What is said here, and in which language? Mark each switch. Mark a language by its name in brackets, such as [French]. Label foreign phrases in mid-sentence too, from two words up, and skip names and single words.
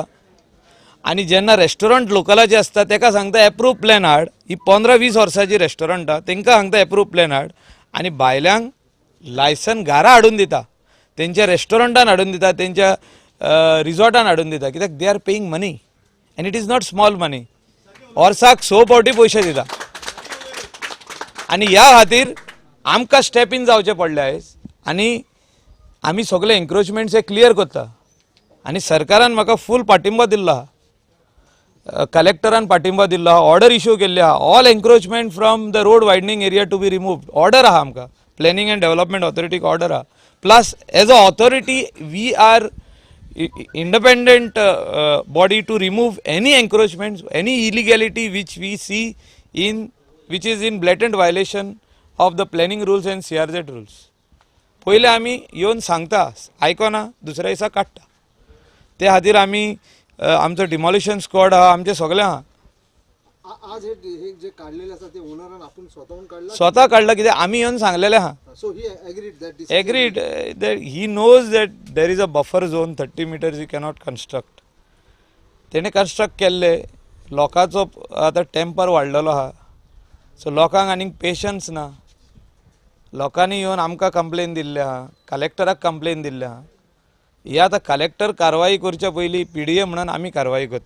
[Konkani] आणि जेन्ना रेस्टॉरंट लोकलाचे असता तेका सांगता [English] approve plan [Konkani] हाड. ही 15-20 वर्सांची रेस्टॉरंट आहा, तांकां सांगता [English] approve plan [Konkani] हाड. आनी भायल्यांक लायसन घरा हाडून दिता, तेंच्या रेस्टॉरंटान हाडून दिता, तेंच्या रिसॉर्टान हाडून दिता. [English] कित्याक they are paying money and it is not small money. [Konkani] वर्साक 100 फावटी पयशे दिता. आनी ह्या खातीर आमकां [English] step in [Konkani] जावचें पडलें आयज. आनी आमी सगळे एन्क्रोचमेंट्स हे क्लियर करता. आनी सरकारान म्हाका फूल पाठिंबा दिल्लो आहा, कलेक्टरान पाठिंबा दिल्लो आहा, ऑर्डर इश्यू केल्ली आहा. [English] all encroachment from the road widening area to be removed. [Konkani] ऑर्डर आहा आमकां, प्लॅनिंग एंड डेव्हलपमेंट ऑथॉरिटीक ऑर्डर आहा. [English] plus as a authority we are independent body to remove any encroachment, any illegality which we see in which is in blatant violation of the planning rules and CRZ rules. [Konkani] पयले आमी येवन सांगता, आयकना दुसऱ्या दिसा काडटा. ते खातीर आमी आमचो [English] demolition squad [Konkani] आहा, आमचे सगळे आहा. आज हे जे काढलेले असतात ते ओनरान आपण स्वतःहून काढला, स्वतः काढला कित्याक आमी येवन सांगलेले आहा. [English] so he एग्रीड that he knows that there is a buffer zone 30 meters he cannot construct. [Konkani] तेणे कन्स्ट्रक्ट केल्ले. लोकांचो आतां टेम्पर वाडलेलो आहा, सो लोकांक आनीक पेशन्स ना. लोकांनी येवन आमकां कंप्लेन दिल्ले आहा, कलेक्टराक कंप्लेन दिल्ले आहा. ही आतां कलेक्टर कारवाई करच्या पयलीं PDA म्हणून आमी कारवाई करता.